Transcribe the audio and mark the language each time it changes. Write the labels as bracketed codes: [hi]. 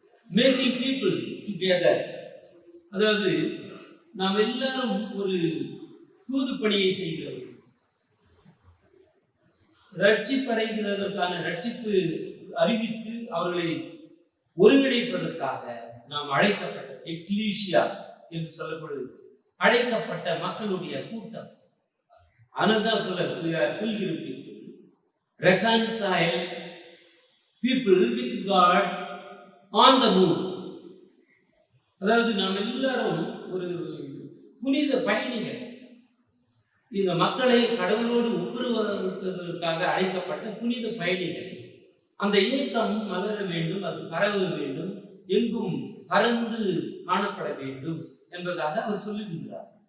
[en] making people together, [ta] அதாவது நாம் எல்லாரும் ஒரு தூது பணியை செய்கிறோம். ரட்சிப்படைகிறதற்கான ரட்சிப்பு அறிவித்து அவர்களை ஒருங்கிணைப்பதற்காக நாம் அழைக்கப்பட்ட எக்லீசியா என்று சொல்லப்படுகிறது, அழைக்கப்பட்ட மக்களுடைய கூட்டம். அதுதான் சொல்ல [en] pilgrim people, reconcile people with God on the move. [ta] அதாவது நாம் எல்லாரும் ஒரு புனித பயணிகள், இந்த மக்களை கடவுளோடு ஒப்புருவதற்காக அழைக்கப்பட்ட புனித பயணிகள். அந்த இயக்கம் மலர வேண்டும், அது பரவ வேண்டும், எங்கும் பறந்து காணப்பட வேண்டும் என்பதாக அவர் சொல்லுகின்றார்.